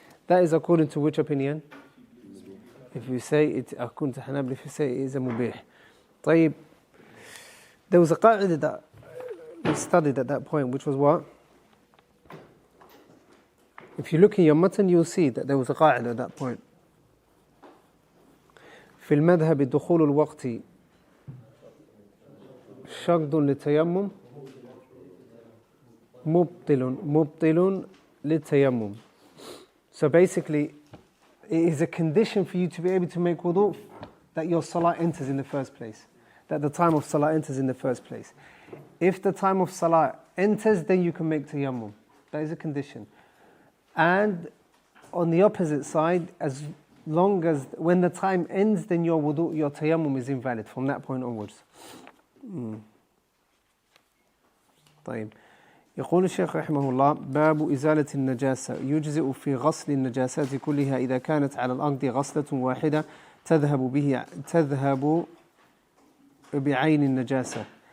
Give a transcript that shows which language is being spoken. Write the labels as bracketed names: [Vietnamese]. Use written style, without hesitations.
[English] That is according to which opinion? If you say it, according to Hanabli, if you say it is a mubih. طيب, there was a qa'idah that we studied at that point, which was what? If you look in your matan, you'll see that there was a qa'idah at that point. [Arabic] في المذهب دخول الوقت شرط للتيمم مبطل للتيمم. [English] So basically, it is a condition for you to be able to make wudu that your salah enters in the first place, that the time of salah enters in the first place. If the time of salah enters, then you can make tayammum. That is a condition. And on the opposite side, as long as when the time ends, then your wudu, your tayammum is invalid from that point onwards. [Arabic] طيب. يقول الشيخ رحمه الله: باب إزالة النجاسة يجزئ في غسل النجاسات كلها إذا كانت على الأرض غسلة واحدة تذهب بعين النجاسة.